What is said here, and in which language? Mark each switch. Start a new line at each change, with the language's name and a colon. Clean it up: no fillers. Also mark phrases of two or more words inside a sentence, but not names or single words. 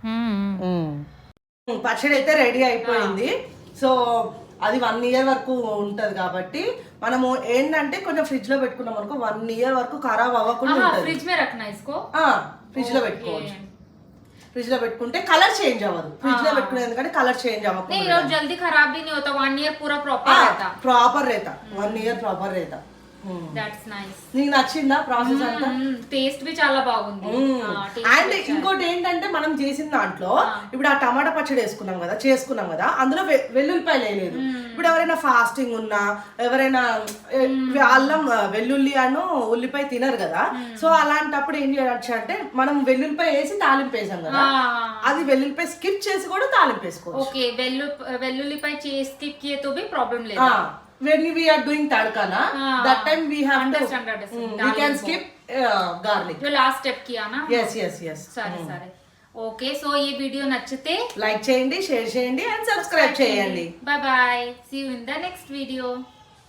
Telugu: పచ్చడి అయితే రెడీ అయిపోయింది. సో అది 1 year వరకు ఉంటుంది కాబట్టి మనము ఏంటంటే కొంచెం ఫ్రిడ్జ్ లో పెట్టుకున్నాం అనుకో 1 year వరకు ఖరాబ్ అవ్వకుండా ఉంటుంది. ఫ్రిడ్జ్ లో పెట్టుకోవచ్చు. ఫ్రిడ్జ్ లో పెట్టుకుంటే కలర్ చేంజ్ అవ్వదు. ఫ్రిడ్జ్ లో పెట్టుకునే ఎందుకంటే కలర్ చేంజ్ అవ్వకుండా
Hindi: जल्दी खराब भी नहीं होता. 1 year पूरा प्रॉपर रहता. 1 year प्रॉपर रहता.
English: That's nice.
Telugu: నీకు నచ్చిందా ప్రాసెస్ అంతా? టేస్ట్ బి చాలా బాగుంది. అండ్ ఇంకోటి ఏంటంటే మనం చేసిన దాంట్లో ఇప్పుడు ఆ టమాటా పచ్చడి చేసుకున్నాం కదా అందులో వెల్లుల్లిపాయలు వేయలేదు. ఇప్పుడు ఎవరైనా ఫాస్టింగ్ ఉన్నా ఎవరైనా అల్లం వెల్లుల్లి అను ఉల్లిపాయ తినరు కదా, సో అలాంటప్పుడు ఏం చేయొచ్చు అంటే మనం వెల్లుల్లిపాయ వేసి తాలింపు వేసాం కదా, అది వెల్లుల్లిపాయ స్కిప్ చేసి కూడా తాలింపు వేసుకోవచ్చు. ఓకే, వెల్లుల్లిపాయ స్కిప్
Hindi: किए तो भी
Telugu: प्रॉब्लम లేదు.
English: when we are doing tadka na that time we have understand we can skip garlic.
Hindi: जो लास्ट स्टेप किया ना.
English: yes
Telugu: సరే ఓకే. సో ఈ వీడియో నచ్చితే లైక్ చేయండి, షేర్ చేయండి అండ్ సబ్స్క్రైబ్ చేయండి.
English: Bye bye, see you in the next video.